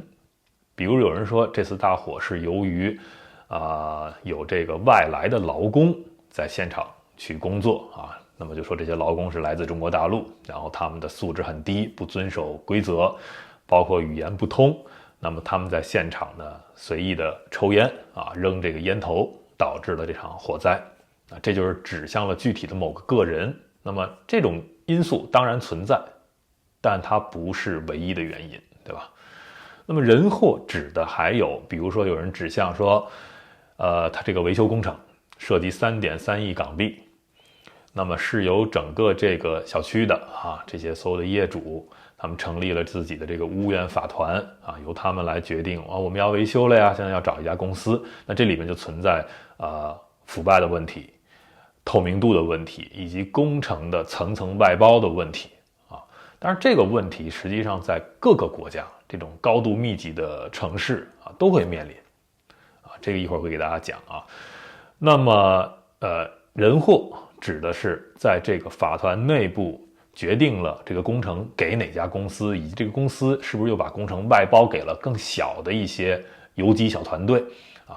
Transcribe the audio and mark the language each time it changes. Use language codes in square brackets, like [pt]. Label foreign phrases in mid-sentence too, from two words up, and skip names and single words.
[zh] 比如有人說這次大火是由於有這個外來的勞工在現場去工作啊，那麼就說這些勞工是來自中國大陸，然後他們的素質很低，不遵守規則，包括語言不通，那麼他們在現場呢隨意的抽煙啊，扔這個煙頭，導致了這場火災啊，這就是指向了具體的某個個人。那麼這種因素當然存在，但它不是唯一的原因，對吧？那麼人禍指的還有，比如說有人指向說，他這個維修工程涉及3.3億港幣，那麼是由整個這個小區的這些所有的業主，他們成立了自己的这個屋苑法团啊，由他們來決定我們要維修了呀，現在要找一家公司，那這裡面就存在腐敗的問題、透明度的問題，以及工程的层层外包的問題啊。当然，这個問題實際上在各個國家這種高度密集的城市啊都會面臨啊。這個一會兒會給大家講啊。那麼人禍指的是在這個法團內部決定了這個工程給哪家公司，以及這個公司是不是又把工程外包給了更小的一些游擊小團隊啊。